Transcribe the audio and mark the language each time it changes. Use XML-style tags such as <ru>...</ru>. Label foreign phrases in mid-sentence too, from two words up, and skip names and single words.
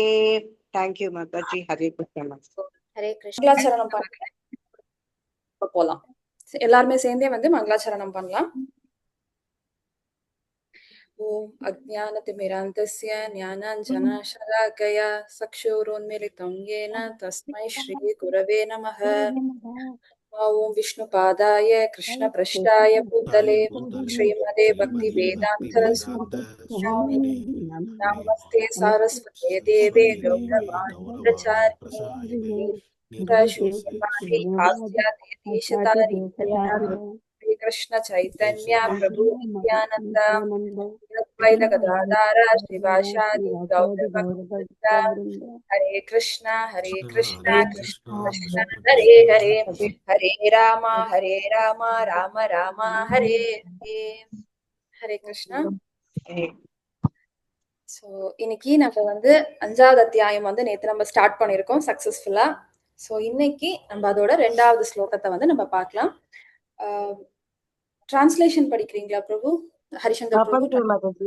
<ta>தேங்க்யூ மாதாஜி. ஹரே கிருஷ்ண. ஹரே கிருஷ்ண. மங்களாச்சரணம் போலாம். எல்லாருமே சேர்ந்தே வந்து மங்களாச்சரணம் பண்ணலாம்.</ta> <sa>ॐ अज्ञानतिमिरान्धस्य ज्ञानाञ्जनशलाकया चक्षुरुन्मीलितं येन तस्मै श्री गुरवे नमः. ॐ विष्णुपादाय कृष्णप्रेष्ठाय भूतले श्रीमते भक्ति वेदान्त स्वामिने नमस्ते सारस्वते देवे गौरवाणी प्रचारिणे शून्यवादी हास्यादि देशतारी श्री कृष्ण चैतन्य प्रभु नित्यानंद द्वैत गदाधर श्रीवासादि गौरभक्त हरे कृष्ण कृष्ण कृष्ण हरे हरे हरे राम राम राम हरे हरे. हरे कृष्णा.</sa> <ta>ஸோ இன்னைக்கு நம்ம வந்து 5வது அத்தியாயம் வந்து நேற்று நம்ம ஸ்டார்ட் பண்ணியிருக்கோம் சக்சஸ்ஃபுல்லா. ஸோ இன்னைக்கு நம்ம அதோட 2வது ஸ்லோகத்தை வந்து நம்ம பார்க்கலாம். டிரான்ஸ்லேஷன் படிக்கிறீங்களா பிரபு? ஹரிசங்கர் பிரபு. மாதாஜி.</ta>